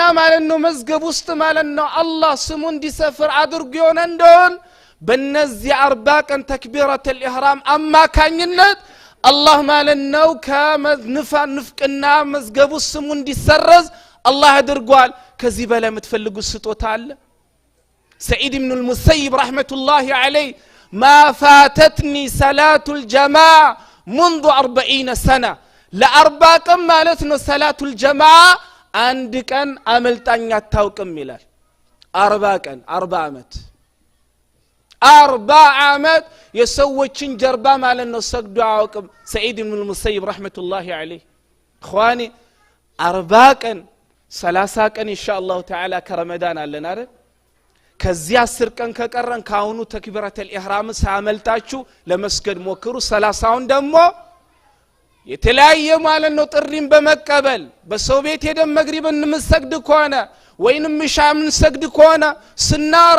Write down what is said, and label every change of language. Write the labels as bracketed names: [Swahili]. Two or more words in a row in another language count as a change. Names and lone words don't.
[Amharic] ማለት ነው መዝገብ ውስጥ ማለት ነው አላህ ስሙ እንዲሰፍር አድርጎ ይሆን እንደሆነ በእነዚህ 40 ቀን [Arabic] تكبيرة الإحرام [Amharic] አማካኝነት አላህ ማለት ነው ከንፍቅና መዝገቡ ስሙ እንዲሰረዝ አላህ አድርጓል ከዚህ በላይ የምትፈልጉት ስጦታ አለ [Arabic] سعيد بن المسيب رحمة الله عليه ما فاتتني صلاة الجماعة منذ 40 سنة ل40 [Amharic] ቀን ማለት ነው [Arabic] صلاة الجماعة [Amharic] አንድ ቀን አመልጣኝ አታውቅም ይላል 40 ቀን 40 አመት 40 አመት የሰዎችን ጀርባ ማለት ነው ሰግዶ አያውቅም [Arabic] سعيد بن المسيب رحمة الله عليه اخواني [Amharic] 40 ቀን 30 ቀን [Arabic] ان شاء الله تعالى [Amharic] ከረመዳን አለን አይደል ከዚህ 10 ቀን ከቀረን ካሁኑ [Arabic] تكبيرة الإحرام [Amharic] ሳመልጣችሁ ለመስገድ ሞክሩ 30ውን ደግሞ የተለያየ ማለት ነው ጥሪን በመቀበል በሰው ቤት ሄደን መግሪብን እንሰግድ ከሆነ ወይንም ምሻምን ሰግድ ከሆነ ስናራ